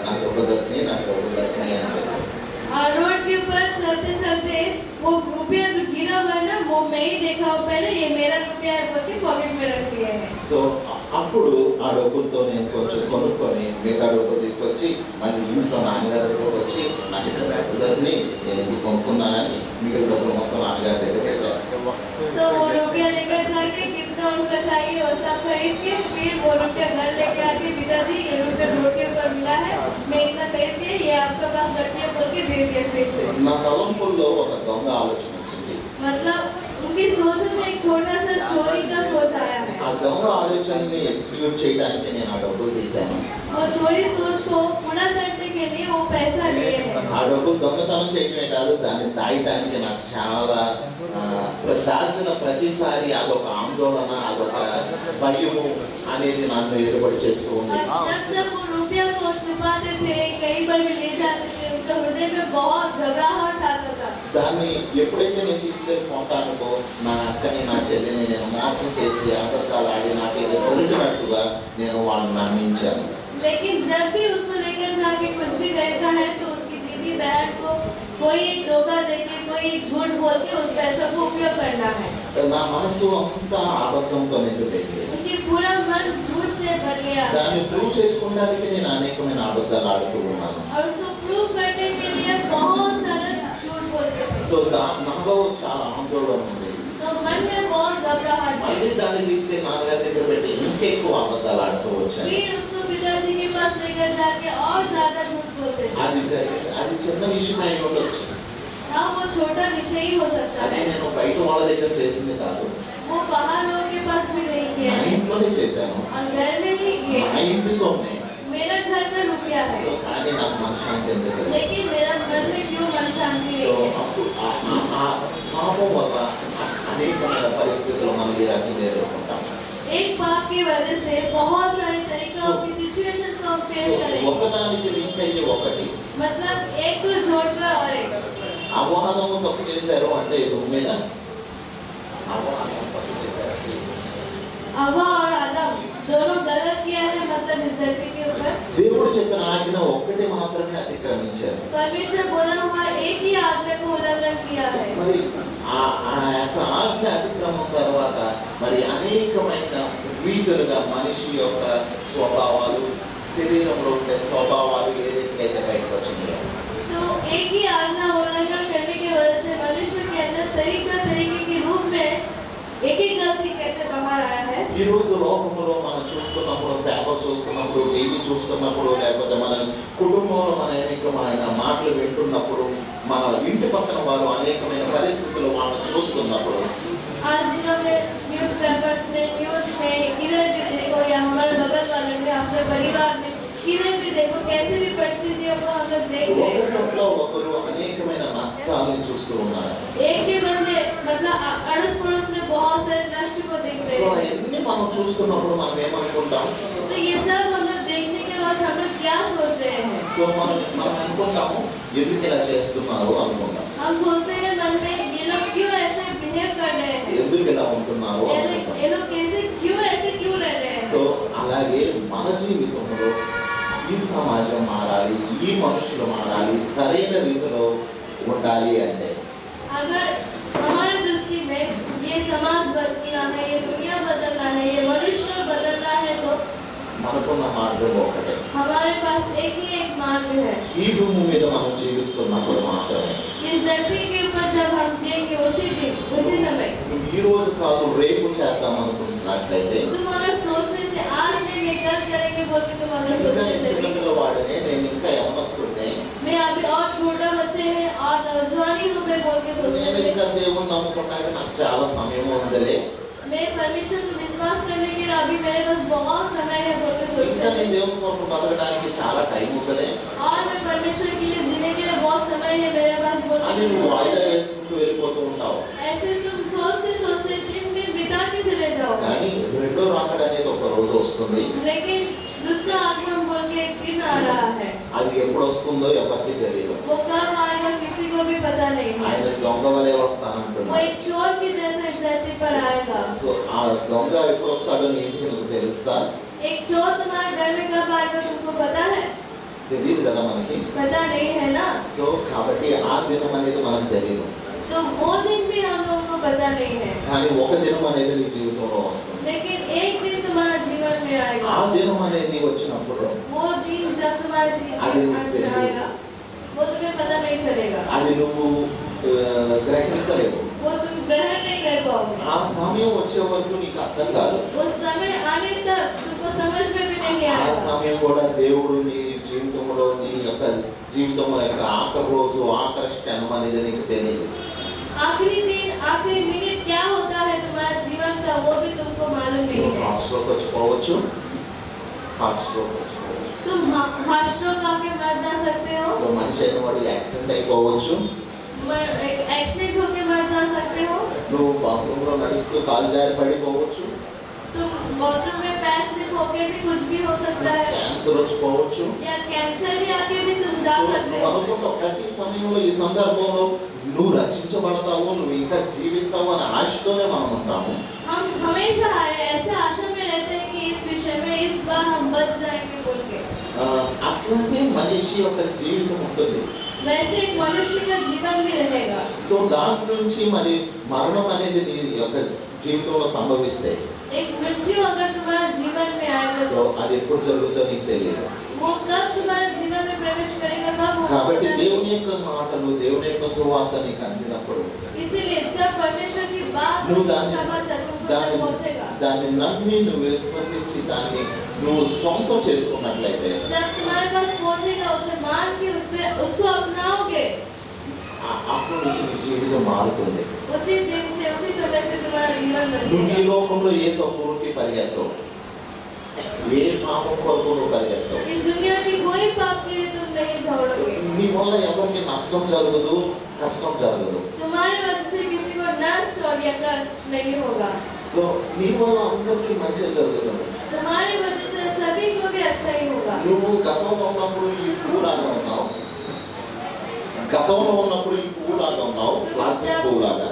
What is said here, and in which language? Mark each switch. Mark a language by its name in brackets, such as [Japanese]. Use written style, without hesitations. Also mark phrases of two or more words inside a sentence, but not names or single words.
[Telugu] నాకు డబ్బులు దొరికినాయి అని చెప్పి. [Hindi] और रोड के ऊपर चलते चलते वो रुपया जो गिरा हुआ है ना वो मैं ही देखा हूँ पहले, ये मेरा रुपया है बोल के पॉकेट में रख दिए हैं। [Telugu] సో అప్పుడు ఆ డబ్బులతో నేను కొంచెం కొనుక్కొని మిగతా డబ్బులు తీసుకొచ్చి మళ్ళీ ఇంట్లో నాన్నగారి దగ్గరకు వచ్చి నాకు ఇక్కడ డబ్బులు దొరికినాయి, నేను ఇది కొనుక్కున్నానని మిగిలిన డబ్బులు మొత్తం నాన్నగారి దగ్గర పెట్టాను. [Hindi] तो वो रुपया लेकर जाके कितना उनका चाहिए वो सब खरीद के फिर वो रुपया घर लेके आके पिताजी ये रुपया रोड के ऊपर मिला है, मैं इतना खरीद के ये आपके पास रखिए बोल के दे दिया फिर से। [Telugu] నా తలంపుల్లో ఒక దొంగ ఆలోచన వచ్చింది. [Hindi] मतलब उनकी सोच में एक छोटा सा चोरी का सोच आया है। [Telugu] ఆ దొంగ ఆలోచనని ఎగ్జిక్యూట్ చేయడానికి నేను ఆ డబ్బులు తీశాను. [Hindi] वो चोरी सोच को पूरा करने के लिए वो पैसा लिए हैं। [Telugu] ఆ డబ్బులు దొంగతనం చేయడమే కాదు, దాన్ని దాయటానికి నాకు చాలా దాచిన ప్రతిసారి అదొక ఆందోళన, అదొక భయము అనేది నన్ను ఏర్పడి చేస్తూ ఉంది. [Hindi] और जब जब वो रुपया को छुपाते थे कहीं पर भी ले जाते थे उनका हृदय में बहुत घबराहट आता था। [Telugu] దాన్ని ఎప్పుడైతే నేను తీసుకెళ్ళి కొంటానుకో నా అక్కని నా చెల్లిని నేను మోసం చేసి అబద్ధాలు ఆడి నాకు ఏదో దొరికినట్టుగా నేను వాళ్ళని నమ్మించాను. [Hindi] लेकिन जब भी उसको लेकर जाके कुछ भी कहता है तो उसकी दीदी बहन को कोई एक धोखा देके कोई एक झूठ बोल के उस पैसों को उपयोग करना है। [Telugu] నా మనసు అంతా అబద్ధంతో నిండిపోయింది. [Hindi] उनकी पूरा मन झूठ से भर गया [Telugu] దాన్ని ప్రూవ్ చేసుకోవడానికి నేను అనేకమైన అబద్ధాలు ఆడుతూ ఉన్నాను. [Hindi] और उसको प्रूव करने के लिए बहुत सारा झूठ बोलते थे। [Telugu] సో నాలో చాలా ఆందోళన ఉంది. [Hindi] तो मन में बहुत घबराहट थी। [Telugu] మళ్ళీ దాన్ని తీసుకెళ్ళి నాన్నగారి దగ్గర పెట్టి ఇంకెక్కువ అబద్ధాలు ఆడుతూ వచ్చాను. [Hindi] फिर उसको पिताजी के पास लेकर जाके और ज्यादा झूठ बोलते थे। [Telugu] అది చిన్న విషయం అయి ఉండొచ్చు. [Hindi] हाँ वो छोटा विषय ही हो सकता [Telugu] అదే [Hindi] है, [Telugu] నేను బయట వాళ్ళ దగ్గర చేసింది కాదు, [Hindi] वो बाहर लोगों के पास भी नहीं किया [Telugu] నా [Hindi] है [Telugu] ఇంట్లోనే చేశాను. [Hindi] और घर में ही किया [Telugu] నా [Hindi] है। [Telugu] ఇంటి సొమ్మే. [Hindi] मेरा घर का रुपया है [Telugu] సో కానీ నాకు మనశ్శాంతి ఎందుకు లేదు. [Hindi] लेकिन मेरा मन में क्यों मन शांति [Telugu] సో [Hindi] नहीं है। [Telugu] అప్పుడు ఆ పాపం వల్ల అనేకమైన పరిస్థితులు మనం ఈ రకంగా ఎదుర్కొంటాం. [Hindi] एक पाप की वजह से बहुत सारे तरीकों की सिचुएशन को हम फेस करेंगे। [Telugu] ఒకదానికి లింక్ అయ్యి ఒకటి. [Hindi] मतलब एक को जोड़कर और एक [Telugu] అపవాదము తప్పు చేశారు అంటే భూమి మీద అపవాదం తప్పు చేశారు. [Hindi] हवा और आदम दोनों गलत किया है, मतलब इस धरती के ऊपर [Telugu] దేవుడు చెప్పిన ఆజ్ఞ ఒక్కటి మాత్రమే అతిక్రమించారు. [Hindi] परमेश्वर बोला हुआ एक ही आज्ञा को उल्लंघन किया है। [Telugu] మరి ఆ యొక్క ఆజ్ఞ అతిక్రమం తర్వాత మరి అనేకమైన రీతులుగా మనిషి యొక్క స్వభావాలు, శరీరంలో ఉండే స్వభావాలు ఏ రీతిగా అయితే బయటకు వచ్చినాయో [Hindi] तो एक ही आज्ञा उल्लंघन करने की वजह से मनुष्य के अंदर तरीके के रूप में एक ही गलती कैसे बाहर आया है। [Telugu] ఈ రోజు లోకంలో మనం చూస్తున్నప్పుడు, పేపర్ చూస్తున్నప్పుడు, టీవీ చూస్తున్నప్పుడు, లేకపోతే మన కుటుంబంలో మన అనేకమైన మాటలు వింటున్నప్పుడు, మన ఇంటి పక్కన వారు అనేకమైన పరిస్థితులు మనం చూస్తున్నప్పుడు, [Hindi] आज दिनों में [English] news papers [Hindi] में, न्यूज़ में इधर भी देखो या हमारे बगल वाले में, हमारे परिवार में इधर भी देखो कैसे भी परिस्थितियों को हम लोग देख रहे हैं। [Telugu] ఒకరిలో ఒకరు అనేకమైన నష్టాలను చూస్తూ ఉన్నారు. [Hindi] एक ही बंदे मतलब अड़ोस पड़ोस में बहुत सारे नष्ट को देख रहे [Telugu] సో [Hindi] हैं। [Telugu] ఇవన్నీ మనం చూస్తున్నప్పుడు మనం ఏమనుకుంటాం? [Hindi] तो ये सब हम लोग देखने के बाद हम लोग क्या सोच रहे हैं? [Telugu] సో మనం అనుకుంటాము ఎందుకు ఇలా చేస్తున్నారు అనుకుంటాం, [Hindi] हम सोचते हैं मन में ये लोग क्यों ऐसे बिहेव कर रहे हैं, [Telugu] ఎందుకు ఇలా ఉంటున్నారు అనుకుంటాం. [Hindi] ये लोग कैसे क्यों रह रहे हैं। [Telugu] సో అలాగే మన జీవితంలో ఈ సమాజం మారాలి, ఈ మనుషులు మారాలి, సరైన రీతిలో ఉండాలి అంటే [Hindi] अगर हमारे दृष्टि में ये समाज बदलना है, ये दुनिया बदलना है, ये मनुष्य बदलना है, तो [Telugu] మనకున్న మార్గం ఒకటే. [Hindi] हमारे पास एक ही एक मार्ग है। [Telugu] ఈ భూమి మీద మనం జీవిస్తున్నప్పుడు మాత్రమే. [Hindi] इस धरती के ऊपर जब हम जिएंगे उसी दिन उसी समय, [Telugu] నువ్వు ఈ రోజు కాదు రేపు చేద్దాం అనుకుంటున్నట్లయితే, [Hindi] तुम अगर सोचने से आज नहीं ये कल करेंगे बोल के तुम अगर [Telugu] ఇంకా [Hindi] सोचने [Telugu] నేను [Hindi] से [Telugu] చిన్నపిల్ల వాడినే, నేను ఇంకా యవనస్తుడినే, [Hindi] मैं अभी और छोटा बच्चे हैं और नौजवानी हूँ मैं बोल के सोचने [Telugu] నేను [Hindi] से, [Telugu] ఇంకా దేవుణ్ణి నమ్ముకున్నాక నాకు చాలా సమయం ఉందిలే, [Hindi] मैं परमेश्वर को विश्वास करने के लिए अभी मेरे पास बहुत समय है बोल के [Telugu] ఇంకా [Hindi] सोचते [Telugu] నేను [Hindi] हैं, [Telugu] దేవుని కొరకు బతకడానికి చాలా టైం ఉందిలే [Hindi] और मैं परमेश्वर के लिए जीने के लिए बहुत समय है मेरे पास बोल [Telugu] అని [Hindi] के [Telugu] నువ్వు వాయిదా [Hindi] सोचते हैं। [Telugu] వేసుకుంటూ వెళ్ళిపోతూ ఉంటావు. [Hindi] ऐसे तुम सोचते सोचते दिन बिता के चले जाओ, [Telugu] కానీ రెండో రాకడ అనేది ఒక రోజు వస్తుంది. [Hindi] लेकिन दूसरा आगमन बोल के एक दिन आ रहा है, [Telugu] అది ఎప్పుడు వస్తుందో ఎవరికి తెలియదు. [Hindi] वो कब आएगा किसी को भी पता नहीं है। [Telugu] ఆయన దొంగ వలె [Hindi] वो [Telugu] వస్తానంటున్నాడు. [Hindi] एक चोर की जैसे इस धरती पर आएगा। [Telugu] సో ఆ దొంగ ఎప్పుడు వస్తాడో నీ ఇంటికి నీకు తెలుసా? [Hindi] एक चोर तुम्हारे घर में कब आएगा तुमको पता है? [Telugu] తెలియదు కదా మనకి. [Hindi] पता नहीं है ना। [Telugu] సో కాబట్టి ఆ దినం అనేది మనకు తెలియదు. [Hindi] तो वो दिन भी हम लोगों को पता नहीं है, [Telugu] కానీ ఒక దినం అనేది నీ జీవితంలో వస్తుంది. [Hindi] लेकिन एक दिन तुम्हारा जीवन में [Telugu] ఆ [Hindi] आएगा। [Telugu] దినం అనేది వచ్చినప్పుడు [Hindi] वो दिन जब तुम्हारे अभी जीवन में तेरे- आएगा वो तुम्हें पता नहीं चलेगा, [Telugu] అది నువ్వు గ్రహించలేవు. [Hindi] वो तुम ग्रहण नहीं कर पाओगे। [Telugu] ఆ సమయం వచ్చే వరకు నీకు అర్థం కాదు. [Hindi] उस समय आने तक तुमको समझ में भी नहीं [Telugu] ఆ [Hindi] आएगा। [Telugu] సమయం కూడా దేవుడు నీ జీవితంలో నీ యొక్క జీవితం యొక్క ఆఖరి రోజు ఆఖరి క్షణం అనేది నీకు తెలియదు. [Hindi] आखिरी दिन आखिरी मिनट क्या होता है तुम्हारा जीवन का वो भी तुमको मालूम नहीं है। [English] heart stroke [Telugu] వచ్చిపోవచ్చు, [English] heart stroke [Telugu] వచ్చిపోవచ్చు. [Hindi] तुम [English] heart stroke [Hindi] आके मर जा सकते हो, [Telugu] సో మనిషి అయిన వాడు యాక్సిడెంట్ అయిపోవచ్చు. [Hindi] एक एक्सीडेंट होके मर जा सकते हो, [Telugu] నువ్వు బాత్రూంలో నడుస్తూ కాలు జారి పడిపోవచ్చు. [Hindi] तुम बाथरूम में पैर स्लिप होके भी कुछ भी हो सकता है, [Telugu] క్యాన్సర్ వచ్చిపోవచ్చు. [Hindi] या कैंसर भी आके भी तुम जा [Telugu] సో [Hindi] सकते [Telugu] నువ్వు [Hindi] हो। [Telugu] అనుకుంటావు ప్రతి సమయంలో ఈ సందర్భంలో నువ్వు రక్షించబడతావు, నువ్వు ఇంకా జీవిస్తావు అనే ఆశతోనే మనం ఉంటాము. [Hindi] हम हमेशा ऐसे आशा में रहते हैं कि इस विषय में इस बार हम बच जाएंगे बोल के। [Telugu] అట్లాగే మనిషి యొక్క జీవితం ఉంటుంది. [Hindi] वैसे एक मनुष्य का जीवन भी रहेगा। [Telugu] సో దాని నుంచి మరి మరణం అనేది నీ యొక్క జీవితంలో సంభవిస్తే, [Hindi] एक मृत्यु अगर तुम्हारा जीवन में आएगा [Telugu] సో అది ఎప్పుడు జరుగుతుందో నీకు తెలియదు. [Hindi] वो कब तुम्हारे जीवन में प्रवेश करेगा, कब होगा [Telugu] కాబట్టి [Hindi] पता नहीं। [Telugu] దేవుని యొక్క మాటలు, దేవుని యొక్క సువార్త నీకు అందినప్పుడు [Hindi] इसीलिए जब परमेश्वर की बात [Telugu] నువ్వు దాన్ని [Hindi] समाचार तुमको तक [Telugu] దాన్ని [Hindi] पहुंचेगा, [Telugu] దాన్ని నమ్మి నువ్వు విశ్వసించి దాన్ని నువ్వు సొంతం చేసుకున్నట్లయితే, [Hindi] जब तुम्हारे पास पहुंचेगा उसे मान के उसको अपनाओगे, [Telugu] అప్పటి నుంచి నీ జీవితం మారుతుంది. [Hindi] उसी दिन से उसी समय से तुम्हारा जीवन [Telugu] నువ్వు ఈ [Hindi] बदलेगा। [Telugu] లోకంలో ఏ తప్పుకి పరిగెత్తవు, ఏ పాపం కొరకు నువ్వు పరిగెత్తవు. [Hindi] इस दुनिया की कोई पाप के लिए तुम नहीं दौड़ोगे, [Telugu] నీ వల్ల ఎవరికి నష్టం జరగదు, కష్టం జరగదు. [Hindi] तुम्हारे वजह से किसी को नष्ट और या कष्ट नहीं होगा, [Telugu] సో నీ వల్ల అందరికీ మంచి జరుగుతుంది. [Hindi] तुम्हारी वजह से सभी को भी अच्छा ही होगा। [Telugu] నువ్వు గతంలో ఉన్నప్పుడు ఈ పువ్వులాగా ఉన్నావు, గతంలో ఉన్నప్పుడు ఈ పువ్వులాగా ఉన్నావు, ప్లాస్టిక్ పువ్వులాగా.